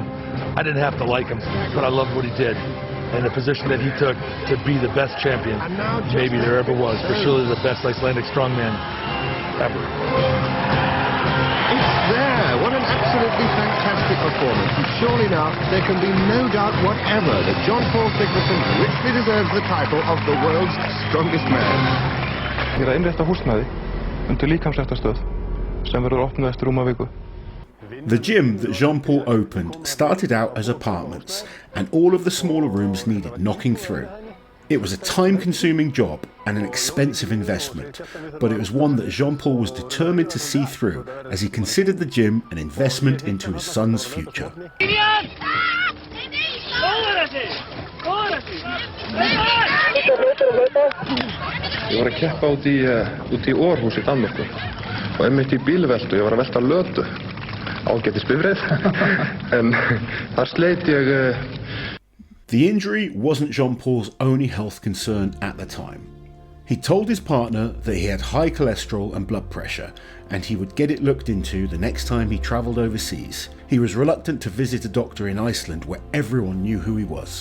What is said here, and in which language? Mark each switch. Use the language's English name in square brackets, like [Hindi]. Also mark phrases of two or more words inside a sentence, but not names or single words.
[English] I didn't have to like him, but I loved what he did. And the position that he took to be the best champion maybe there ever was, for surely the best Icelandic strongman ever. It's there! What an absolutely fantastic performance. And surely now, there can be no doubt whatever that Jón Páll Sigmarsson richly deserves the title of the world's strongest man. [Icelandic] Ég er að innrétta húsnæði undir líkamsræktarstöð sem verður opnað eftir rúma viku. [English] The gym that Jón Páll opened started out as apartments, and all of the smaller rooms needed knocking through. It was a time-consuming job and an expensive investment, but it was one that Jón Páll was determined to see through, as he considered the gym an investment into his son's future. [Icelandic] Ég var að keppa út í Århus í Danmörku og einmitt í bílveltu, ég var að velta lötu. Ágætis bifreið, en þar sleit ég. [English] The injury wasn't Jón Páll's only health concern at the time. He told his partner that he had high cholesterol and blood pressure, and he would get it looked into the next time he travelled overseas. He was reluctant to visit a doctor in Iceland where everyone knew who he was.